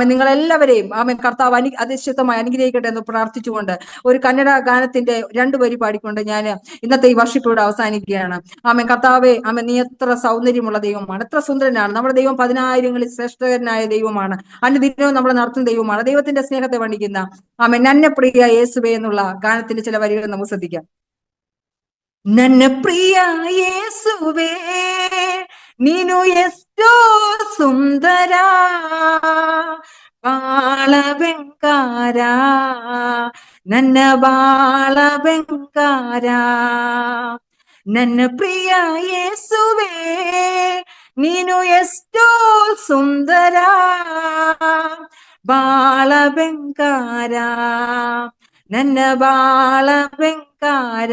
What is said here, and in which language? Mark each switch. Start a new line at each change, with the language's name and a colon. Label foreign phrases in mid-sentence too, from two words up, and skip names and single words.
Malayalam: നിങ്ങളെല്ലാവരെയും ആമേൻ കർത്താവ് അതിശക്തമായി അനുഗ്രഹിക്കട്ടെ എന്ന് പ്രാർത്ഥിച്ചുകൊണ്ട് ഒരു കന്നഡ ഗാനത്തിന്റെ 2 വരി പാടിക്കൊണ്ട് ഞാൻ ഇന്നത്തെ ഈ വർഷിപ്പിലൂടെ അവസാനിക്കുകയാണ്. ആമേൻ. കർത്താവേ, ആമേൻ, നീ എത്ര സൗന്ദര്യമുള്ള ദൈവമാണ്, എത്ര സുന്ദരനാണ്. നമ്മുടെ ദൈവം 10,000ങ്ങളിൽ ശ്രേഷ്ഠകരനായ ദൈവമാണ്. അനുദിനവും നമ്മളെ നടത്തുന്ന ദൈവമാണ്. ദൈവത്തിന്റെ സ്നേഹത്തെ വർണ്ണിക്കുന്ന ആമേൻ നന്നപ്രിയ യേശുവേ എന്നുള്ള ഗാനത്തിന്റെ ചില വരികൾ നമുക്ക് ശ്രദ്ധിക്കാം.
Kannada: ನನ್ನ ಪ್ರಿಯ ಯೇಸುವೆ ನೀನು ಎಷ್ಟೋ ಸುಂದರ, ಬಾಳ ಬೆಂಕಾರ, ನನ್ನ ಬಾಳ ಬೆಂಕಾರ. ನನ್ನ ಪ್ರಿಯ ಯೇಸುವೆ ನೀನು ಎಷ್ಟೋ ಸುಂದರ, ಬಾಳ ಬೆಂಕಾರ, ನನ್ನ ಬಾಳ ಬೆಂಕಾರ.